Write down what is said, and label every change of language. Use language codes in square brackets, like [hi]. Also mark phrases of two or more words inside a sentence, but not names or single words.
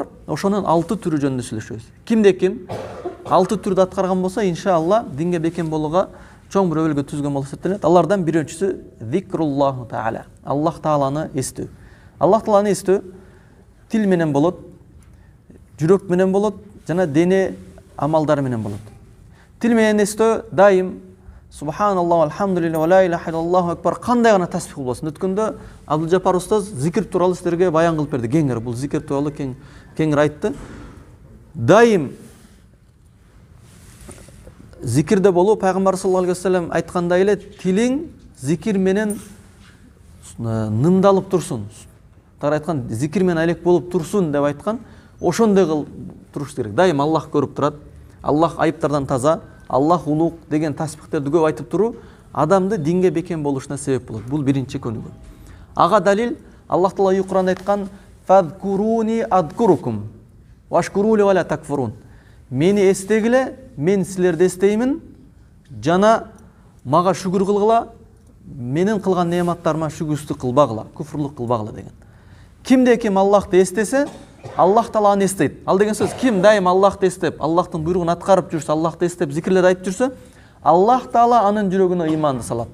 [ky] Ошонун 6 түрү жөнүндө сүйлөшөбүз. Кимде ким 6 түрдү аткарган болсо, иншалла динге бекем болууга чоң бир өбөлгө түзгөн болуп эсептелет. Алардан биринчиси [ar] ذكر الله تعالى. [ky] Аллах Тааланы эстөө. Аллах Тааланы эстөө тил менен болот, жүрөк менен болот, жана дене амалдары менен болот. Тил менен эстөө дайым [ar] سبحان الله، الحمد لله، لا إله إلا الله أكبر [ky] кандай гана тасбих болбосун. Өткөндө Абдулжапар устаз зикр тууралуу силерге баян кылып берди. Кеңири бул зикр тууралуу кеңири айтты. Дайым зикирде болуу, пайгамбар [ar] صلى الله عليه وسلم [ky] айткандай эле, тилиң зикир менен нымдалып турсун. Тагыраак айткан, зикир менен алек болуп турсун деп айткан. Ошондой кылып туруш керек. Дайым Аллах көрүп турат. Аллах айыптардан таза, Аллах улук деген тасбихтерди көп айтып туруу адамды динге бекем болушуна себеп болот. Бул биринчи көнүгүү. Ага далил Аллах Таала Кур'анда айткан: [ar] "فاذكروني أذكركم، واشكروا لي ولا تكفرون." [ky] Мени эстегиле, мен силерди эстеймин, жана мага шүгүр кылгыла, менин кылган неаматтарыма шүгүрсүздүк кылбагыла, куфрлук кылбагыла деген. Кимде ким Аллахты эстесе, Аллах Таала аны эстейт. Ал деген сөз, ким дайым Аллахты эстеп, Аллахтын буйругун аткарып жүрсө, Аллахты эстеп, зикирлерди айтып жүрсө, Аллах Таала анын жүрөгүнө ыйманды салат.